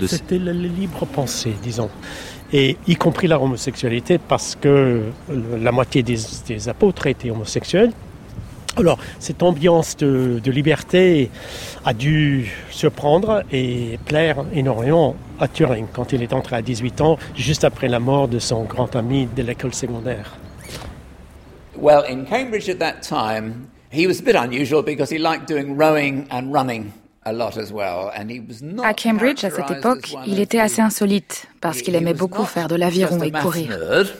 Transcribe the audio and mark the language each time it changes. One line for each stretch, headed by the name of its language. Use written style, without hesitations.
French: C'était la libre pensée, disons. Et y compris la homosexualité, parce que la moitié des apôtres étaient homosexuels. Alors, cette ambiance de liberté a dû surprendre et plaire énormément à Turing quand il est entré à 18 ans, juste après la mort de son grand ami de l'école secondaire.
English: Well, in Cambridge at that time, he was a bit unusual because he liked doing rowing and running a lot as well. And he was not.
French: À Cambridge, à cette époque, il était assez insolite parce qu'il aimait beaucoup faire de l'aviron et courir.